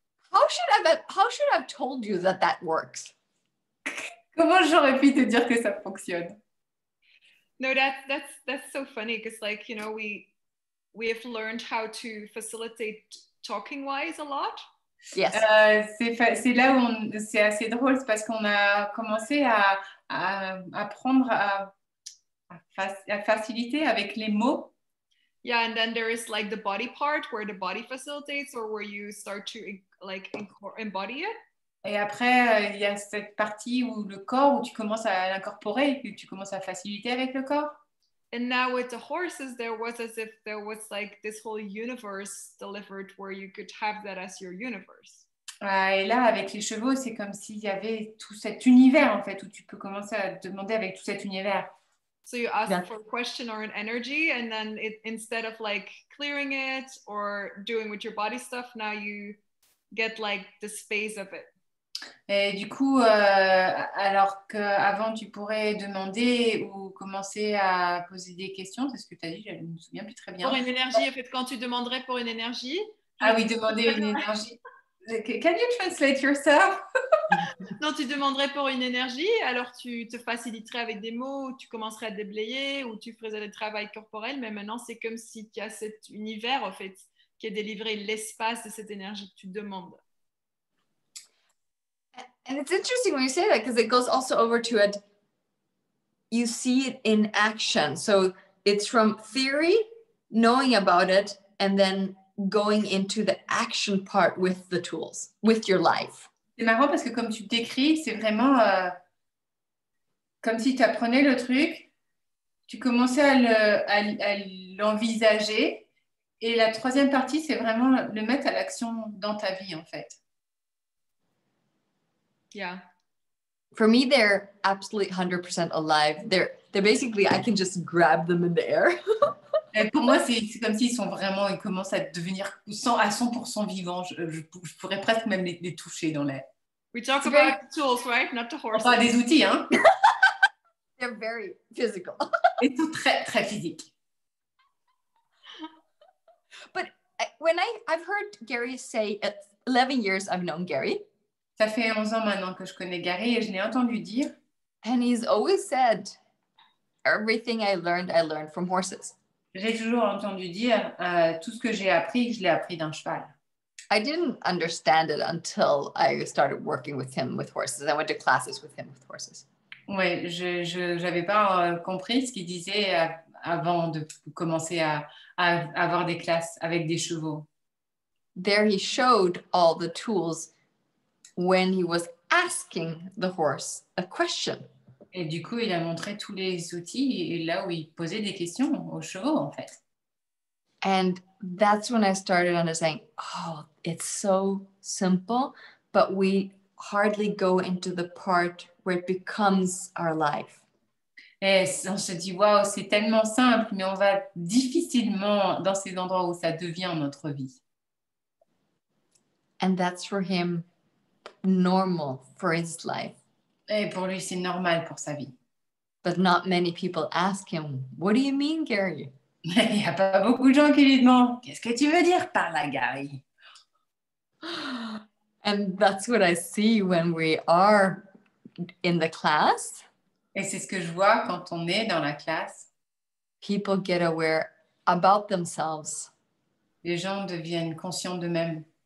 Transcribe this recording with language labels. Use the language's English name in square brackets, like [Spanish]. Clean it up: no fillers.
[English] How should I have told you that works? [French] Comment j'aurais pu te dire que ça fonctionne? [English] No, that's so funny because, like, you know, we have learned how to facilitate talking wise a lot. Yes. [French] C'est là où c'est assez drôle, c'est parce qu'on a commencé à apprendre à faciliter avec les mots. [English] Yeah, and then there is like the body part where the body facilitates or where you start to like embody it. [French] Et après, il y a cette partie où le corps, où tu commences à l'incorporer, que tu commences à faciliter avec le corps. [English] And now with the horses, there was as if there was like this whole universe delivered where you could have that as your universe. [French] Et là, avec les chevaux, c'est comme s'il y avait tout cet univers, en fait, où tu peux commencer à demander avec tout cet univers. [English] So you ask for a question or an energy, and then instead of like clearing it or doing with your body stuff, now you get like the space of it. [French] Et du coup, alors qu'avant, tu pourrais demander ou commencer à poser des questions, c'est ce que tu as dit, je ne me souviens plus très bien. Pour une énergie, en fait, quand tu demanderais pour une énergie. Ah oui, demander une énergie. [English] Can you translate yourself? [French] Non, tu demanderais pour une énergie, alors tu te faciliterais avec des mots, tu commencerais à déblayer ou tu ferais des travails corporels, mais maintenant, c'est comme si tu as cet univers, en fait, qui est délivré l'espace de cette énergie que tu demandes. [English] And it's interesting when you say that because it goes also over to it. You see it in action. So it's from theory, knowing about it, and then going into the action part with the tools, with your life. [French] C'est marrant parce que comme tu décris, c'est vraiment comme si tu apprenais le truc, tu commençais à l'envisager, et la troisième partie, c'est vraiment le mettre à l'action dans ta vie, en fait. [English] Yeah. For me, they're absolutely 100% alive. They're basically, I can just grab them in the air. [French] Et pour moi, c'est comme s'ils ils commencent à devenir à 100% vivants. Je pourrais presque même les toucher dans l'air. [English] We talk about tools, right? Not the horses. [French] Enfin, des outils, hein. [English] They're very physical. [French] Et tout très, très physique. [English] But when I've heard Gary say, 11 years I've known Gary. [French] Ça fait 11 ans maintenant que je connais Gary et je l'ai entendu dire. [English] And he's always said, everything I learned from horses. [French] J'ai toujours entendu dire, tout ce que j'ai appris, je l'ai appris d'un cheval. [English] I didn't understand it until I started working with him with horses. I went to classes with him with horses. [French] Oui, je n'avais pas compris ce qu'il disait avant de commencer à avoir des classes avec des chevaux. [English] There he showed all the tools when he was asking the horse a question. [French] Et du coup, il a montré tous les outils et là où il posait des questions aux chevaux, en fait. [English] And that's when I started understanding, oh, it's so simple, but we hardly go into the part where it becomes our life. [French] Et on se dit, waouh, c'est tellement simple, mais on va difficilement dans ces endroits où ça devient notre vie. [English] And that's for him normal for his life. [French] Et pour lui, c'est normal pour sa vie. [English] But not many people ask him, what do you mean, Gary? [French] Il n'y a pas beaucoup de gens qui lui demandent, qu'est-ce que tu veux dire par là, Gary? [English] And that's what I see when we are in the class. [French] Et c'est ce que je vois quand on est dans la classe. [English] People get aware about themselves, [French] Les gens deviennent conscients d'eux-mêmes.